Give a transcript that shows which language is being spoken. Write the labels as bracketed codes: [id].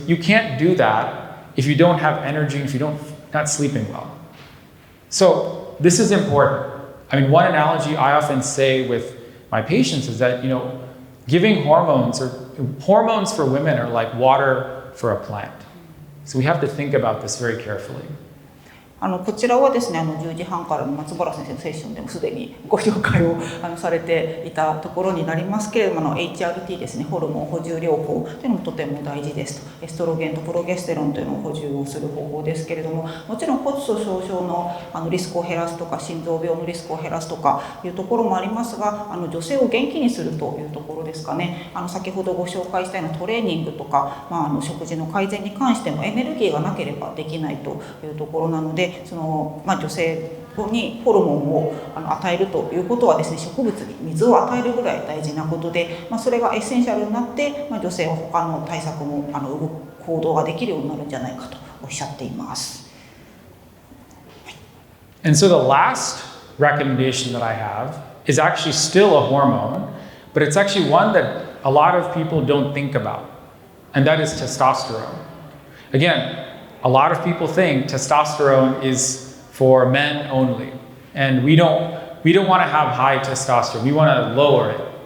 [en] You can't do that if you don't have energy, if you're not sleeping well. So this is important. I mean, one analogy I often say with my patients is that, giving hormones for women are like water for a plant. So we have to think about this very carefully. [ja] こちらはですね10時半からの松原先生のセッションでもすでにご紹介をされていたところになりますけれども、HRT ですね、ホルモン補充療法というのもとても大事ですと。エストロゲンとプロゲステロンというのを補充をする方法ですけれども、もちろん骨粗しょう症のリスクを減らすとか、心臓病のリスクを減らすとかいうところもありますが、女性を元気にするというところですかね。先ほどご紹介したようなトレーニングとか、食事の改善に関してもエネルギーがなければできないというところなので、女性にホルモンを与えるということはですね、植物に水を与えるぐらい大事なことで、それがエッセンシャルになって、女性は他の対策も行動ができるようになるんじゃないかとおっしゃっています。 [en] And so the last recommendation that I have is actually still a hormone, but it's actually one that a lot of people don't think about, and that is testosterone. Again, a lot of people think testosterone is for men only, and we don't want to have high testosterone. We want to lower it.